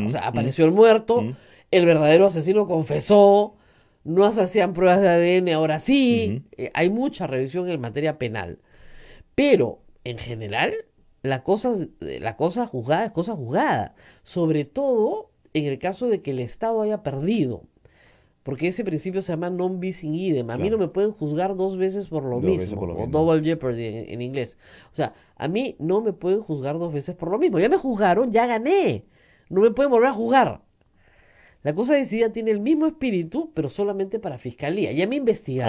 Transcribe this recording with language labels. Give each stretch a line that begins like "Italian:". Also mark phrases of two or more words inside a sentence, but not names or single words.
Spanish: O sea, apareció el muerto, el verdadero asesino confesó, no se hacían pruebas de ADN, ahora sí. Hay mucha revisión en materia penal. Pero, en general, la cosa juzgada es cosa juzgada. Sobre todo en el caso de que el Estado haya perdido. Porque ese principio se llama
Latin: non bis in idem.
Spanish: A mí no me pueden juzgar 2 veces por lo mismo. O
English: double jeopardy
Spanish: en inglés. O sea, a mí no me pueden juzgar 2 veces por lo mismo. Ya me juzgaron, ya gané. No me pueden volver a juzgar. La cosa decidida tiene el mismo espíritu, pero solamente para fiscalía. Ya me investigaron.